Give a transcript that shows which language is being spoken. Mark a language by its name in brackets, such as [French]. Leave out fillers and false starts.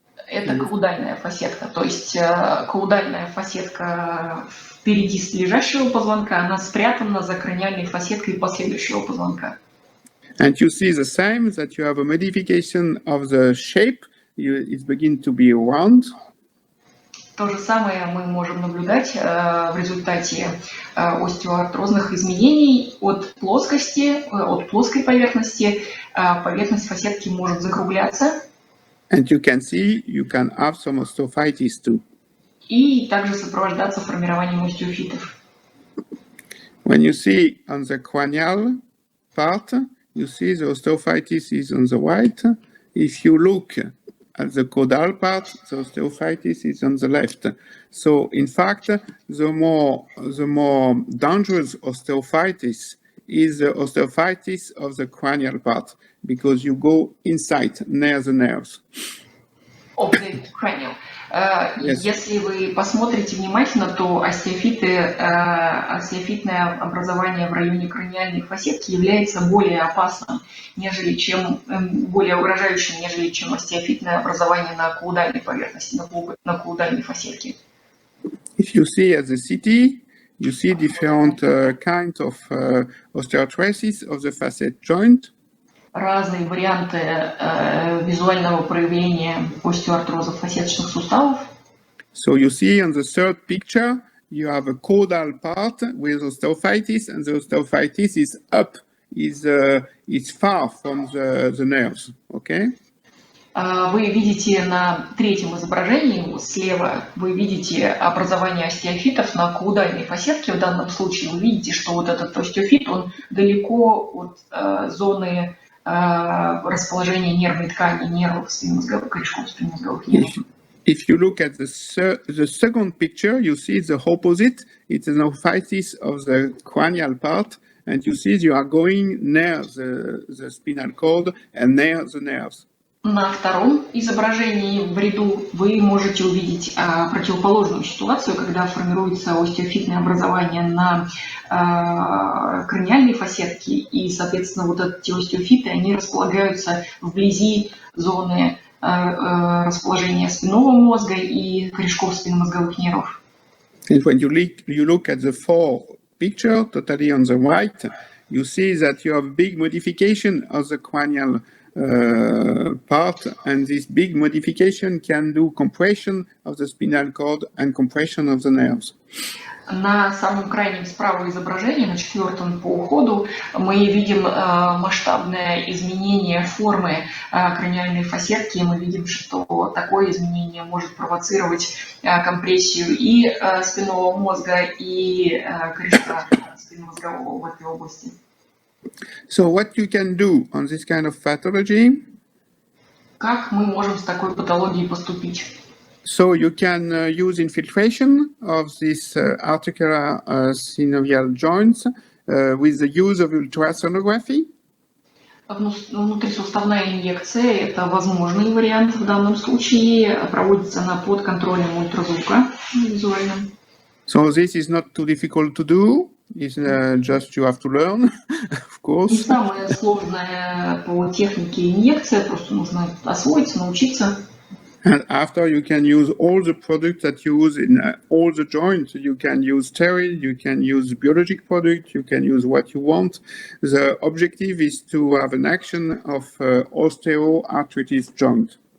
[Russian] Это каудальная фасетка, то есть каудальная фасетка впереди лежащего позвонка, она спрятана за краниальной фасеткой последующего позвонка. [English] And you see the same, that you have a modification of the shape, it begins to be round. [Russian] То же самое мы можем наблюдать в результате остеоартрозных изменений от плоской поверхности. Поверхность фасетки может закругляться. [English] And you can see, you can have some osteophytes too. [Russian] И также сопровождаться формированием остеофитов. [English] When you see on the cranial part, you see the osteophytes is on the right. If you look at the caudal part, the osteophytes is on the left. So, in fact, the more dangerous osteophytes is the osteophytes of the cranial part, because you go inside, near the nerves. Of the cranial. [Russian] Если вы посмотрите внимательно, то остеофитное образование в районе краниальной фасетки является более опасным, более угрожающим, нежели чем остеофитное образование на каудальной поверхности, на каудальной фасетке. [English] If you see at the CT, you see different kinds of osteoarthritis of the facet joint. [Russian] Разные варианты визуального проявления остеоартроза фасеточных суставов. [English] So you see on the third picture, you have a caudal part with osteophytes, and the osteophytes is up, is far from the nerves, okay? [Russian] Вы видите на третьем изображении слева, вы видите образование остеофитов на каудальной фасетке. В данном случае вы видите, что вот этот остеофит, он далеко от зоны расположения нервной ткани, нервов, корешков спинномозговых нервов. [English] If you look at the second picture, you see the opposite. It's an osteophytes of the cranial part, and you see you are going near the spinal cord and near the nerves. [Russian] На втором изображении в ряду вы можете увидеть противоположную ситуацию, когда формируется остеофитное образование на краниальной фасетке, и, соответственно, вот эти остеофиты, они располагаются вблизи зоны расположения спинного мозга и корешков спинномозговых нервов. [English] And when you look at the fourth picture, totally on the right, you see that you have big modification of the cranial part, and this big modification can do compression of the spinal cord and compression of the nerves. [Russian] На самом крайнем справа изображении, на четвертом по уходу, мы видим масштабное изменение формы краниальной фасетки. Мы видим, что такое изменение может провоцировать компрессию и спинного мозга, и корешка спинномозгового в этой области. [English] So what you can do on this kind of pathology? [Russian] Как мы можем с такой патологией поступить? [English] So you can use infiltration of these articular synovial joints with the use of ultrasonography. [Russian] Внутрисуставная инъекция – это возможный вариант в данном случае. Проводится она под контролем ультразвука визуальным. [English] So this is not too difficult to do. It's just you have to learn, of course. [Russian] Не самое сложное по технике инъекция, просто нужно освоиться, научиться. [English] And after you can use all the products that you use in all the joints. You can use steroid, you can use biologic product, you can use what you want. The objective is to have an action of osteoarthritis joint.